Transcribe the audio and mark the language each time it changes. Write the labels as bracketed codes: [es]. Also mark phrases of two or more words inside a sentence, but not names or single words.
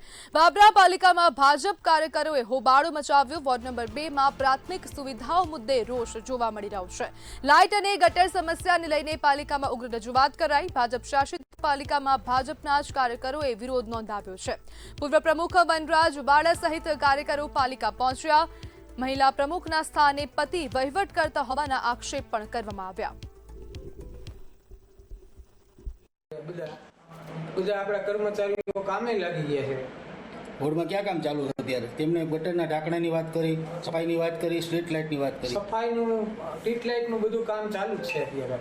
[gu] બાબરા પાલિકામાં ભાજપ કાર્યકરોએ હોબાળો મચાવ્યો। વોર્ડ નંબર 2 માં પ્રાથમિક સુવિધાઓ મુદ્દે રોષ જોવા મળી રહ્યો છે। લાઇટ અને ગટર સમસ્યાને લઈને પાલિકામાં ઉગ્ર રજૂઆત કરાઈ। ભાજપ શાસિત પાલિકામાં ભાજપના જ કાર્યકરોએ વિરોધ નોંધાવ્યો છે। પૂર્વ પ્રમુખ વનરાજ વાડા સહિત કાર્યકરો પાલિકા પહોંચ્યા। મહિલા પ્રમુખના સ્થાને પતિ વહીવટ કરતા હોવાના આક્ષેપ પણ કરવામાં આવ્યા। બધા આપણા કર્મચારીઓ કામે લાગી ગયા છે। બોર્ડમાં ક્યાં કામ ચાલુ છે અત્યારે? તેમને ગટરના ઢાંકણાની વાત કરી, સફાઈની વાત કરી, સ્ટ્રીટ લાઇટની વાત કરી। સફાઈનું, સ્ટ્રીટ લાઇટનું બધું કામ ચાલુ જ છે અત્યારે।